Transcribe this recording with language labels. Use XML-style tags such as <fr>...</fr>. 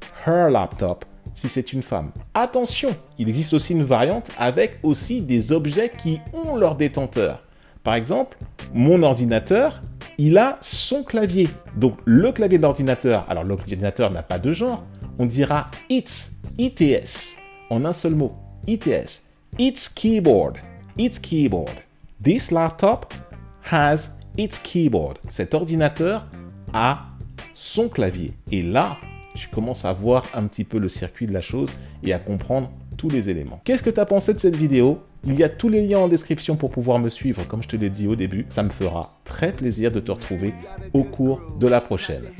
<en>Her laptop,</en> <fr>si c'est une femme. Attention, il existe aussi une variante avec aussi des objets qui ont leur détenteur. Par exemple, mon ordinateur il a son clavier. Donc, le clavier de l'ordinateur, alors l'ordinateur n'a pas de genre, on dira its, ITS, en un seul mot, ITS,</fr> <en>its keyboard, its keyboard. This laptop has its keyboard.</en> <fr>Cet ordinateur a son clavier. Et là, tu commences à voir un petit peu le circuit de la chose et à comprendre tous les éléments. Qu'est-ce que tu as pensé de cette vidéo? Il y a tous les liens en description pour pouvoir me suivre, comme je te l'ai dit au début. Ça me fera très plaisir de te retrouver au cours de la prochaine.</fr>